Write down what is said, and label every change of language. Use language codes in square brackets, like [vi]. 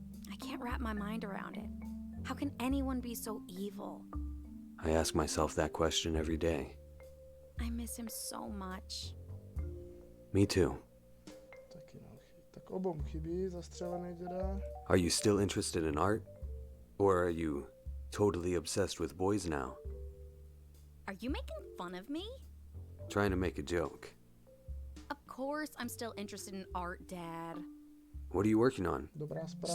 [en] I can't wrap my mind around it. How can anyone be so evil? I ask myself that question every day. I miss him so much. Me too. [cs] Taky no, tak obou chybí zastřelený děda. [en] Are you still interested in art? Or are you totally obsessed with boys now? Are you making fun of me? Trying to make a joke. Of course I'm still interested in art, Dad. What are you working on? [cs] Dobrá zpráva